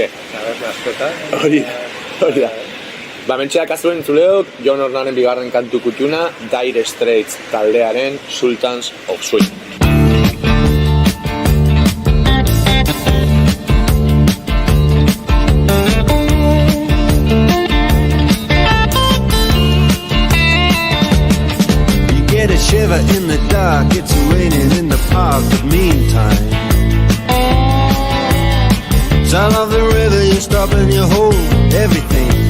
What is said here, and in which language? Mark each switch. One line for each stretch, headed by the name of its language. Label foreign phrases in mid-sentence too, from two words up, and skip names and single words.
Basque: Hori da. Mentxe dakazuen entzuleok, Jon Hornaren bigarren kantu kutuna, Dire Straits taldearen Sultans of Swing.
English: You get a shiver in the dark, it's raining in the park, but meantime sound of the river, you stop and you hold everything.